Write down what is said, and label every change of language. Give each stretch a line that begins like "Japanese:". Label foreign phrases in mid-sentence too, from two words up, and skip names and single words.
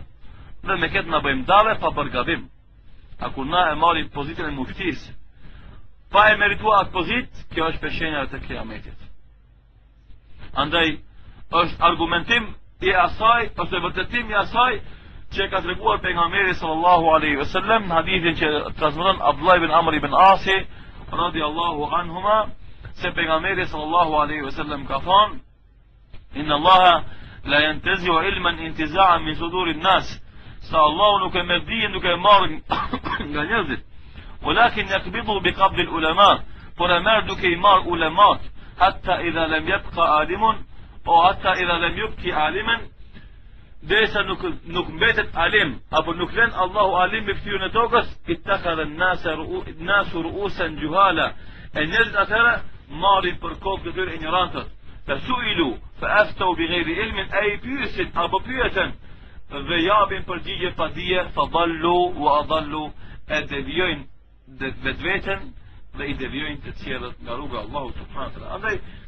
Albanian: Dhe me këtë na bëjmë dave pa përgabim. A kur na e marrim pozitën e muftisë, pa e merituar atë pozitë, kjo është peshenja të kiametit. Andaj është argumentim i asaj, ose vërtetim i asaj që ka treguar pejgamberi
Arabic: صلى الله عليه وسلم
Albanian: në hadithin që transmeton Abdullah ibn Amr ibn Asi
Arabic: رضي الله عنهما,
Albanian: se pejgamberi
Arabic: صلى الله عليه وسلم
Albanian: ka thënë:
Arabic: "إن الله لا ينتزع علما انتزاعا من صدور الناس."
Albanian: Sa Allahu nuk e merr dijen duke e marrë nga njerëzit,
Arabic: ولكن يقبض بقبض العلماء,
Albanian: por e merr duke i marrë ulemat,
Arabic: حتى إذا لم يبق عالم أو حتى إذا لم يبق عالما,
Albanian: derisa nuk mbetet alim, apo nuk lën Allahu alim me fytyrën e tokës,
Arabic: اتخذ الناس رؤوسا جهالا,
Albanian: e njerëzit atëra marrin për kokë të tyre ignorantët,
Arabic: فسئلوا فأفتوا بغير علم,
Albanian: ay pyesin apo pyeten dhe japin përgjigje pa dije,
Arabic: فضلوا وأضلوا,
Albanian: e devijojnë vetveten dhe i devijojnë të tjerët nga rruga Allahu
Arabic: سبحانه وتعالى.